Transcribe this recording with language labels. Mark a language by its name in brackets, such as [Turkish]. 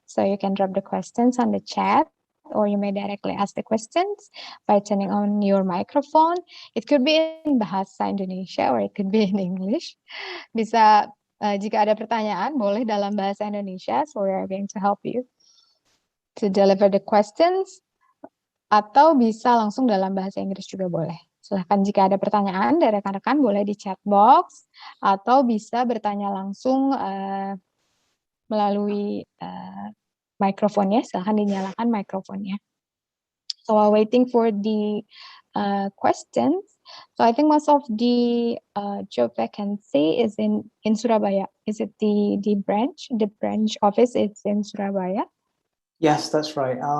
[English] So you can drop the questions on the chat, or you may directly ask the questions by turning on your microphone. It could be in bahasa Indonesia or it could be in English. [Indonesian] Bisa jika ada pertanyaan boleh dalam bahasa Indonesia. [English] So we are going to help you to deliver the questions. [Indonesian] Atau bisa langsung dalam bahasa Inggris juga boleh. Silahkan jika ada pertanyaan dari rekan-rekan boleh di chat box atau bisa bertanya langsung melalui mikrofonnya. Silahkan dinyalakan mikrofonnya. [English] So while waiting for the questions, so I think most of the job vacancy is in Surabaya. Is it the branch? The branch office is in Surabaya? Yes, that's right.